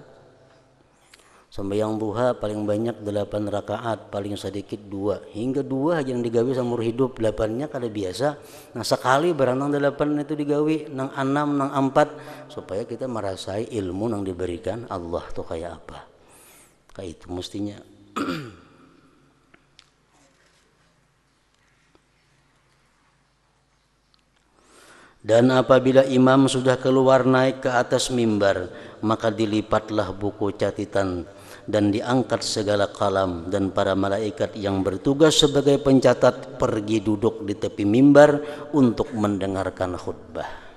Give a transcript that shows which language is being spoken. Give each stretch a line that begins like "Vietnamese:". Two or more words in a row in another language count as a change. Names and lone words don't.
Indonesian: Sembahyang duha paling banyak 8 rakaat, paling sedikit 2.
Banjar: Hingga 2 yang digawi seumur hidup, 8-nya kada biasa. Nah, sekali barang nang 8 itu digawi, nang 6, nang 4, supaya kita merasai ilmu yang diberikan Allah tuh kayak apa. Kayak itu mestinya.
Indonesian: Dan apabila imam sudah keluar naik ke atas mimbar, maka dilipatlah buku catatan dan diangkat segala kalam, dan para malaikat yang bertugas sebagai pencatat pergi duduk di tepi mimbar untuk mendengarkan khutbah.